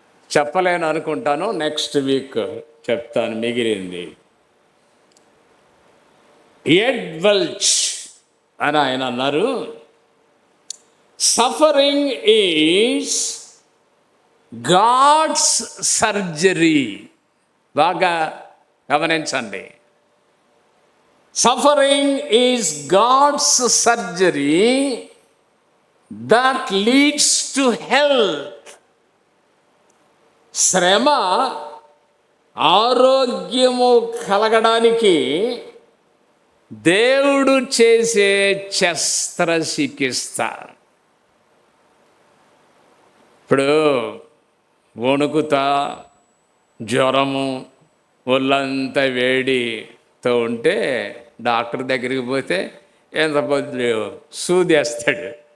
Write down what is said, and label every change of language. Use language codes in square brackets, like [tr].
[te] చెప్పలేను అనుకుంటాను, next week చెప్తాను మిగిలింది. ఎడ్ వెల్చ్ అని ఆయన అన్నారు, [en] Suffering is God's surgery. [te] బాగా గమనించండి. [en] Suffering is God's surgery that leads to health. [te] శ్రమ ఆరోగ్యము కలగడానికి దేవుడు చేసే శస్త్రచికిత్స. ఇప్పుడు వణుకుతా, జ్వరము, ఒళ్ళంతా వేడితో ఉంటే డాక్టర్ దగ్గరికి పోతే ఎంత పొద్దు సూది వేస్తాడు.